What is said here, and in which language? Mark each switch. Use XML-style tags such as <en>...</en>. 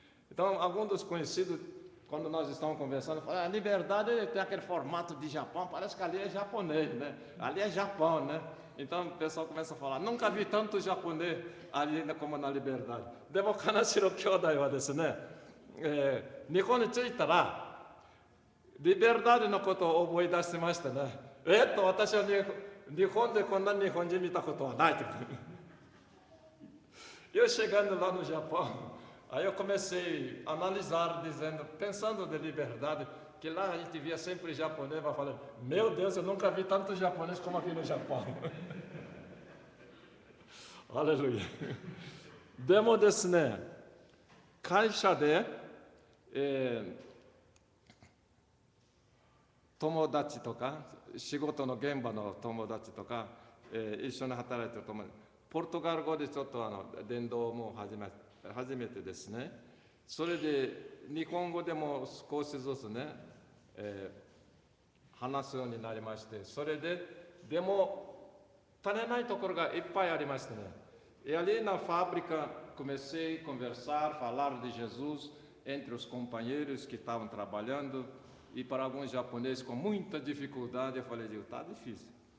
<pt>Então, alguns dos conhecidos, quando nós estamos conversando, falam: a Liberdade tem aquele formato de Japão, parece que ali é japonês, né? Ali é Japão, né? Então o pessoal começa a falar: nunca vi tanto japonês ali como na Liberdade.</pt> <ja>でも金城兄弟はですね、日本に着いたらリベルダーのことを思い出してましたね。私は日本deこんな日本人見たことはないって。</ja> <pt>Eu chegando lá no Japão, aí eu comecei a analisar, dizendo, pensando de liberdade, que lá a gente via sempre japonês, vai falando, meu Deus, eu nunca vi tanto japonês como aqui no Japão. Aleluia.</pt> <ja>でもですね、会社で、友達とか、仕事の現場の友達とか、一緒に働いてる友達、ポルトガル語でちょっと伝道も初めてですね。それで日本語でも少しずつね、話すようになりまして、それででも足りないところがいっぱいありましてね。</ja> <pt>E ali na fábrica comecei a conversar, falar de Jesus entre os companheiros que estavam trabalhando e para alguns japoneses com muita dificuldade, eu falei, está difícil.</pt>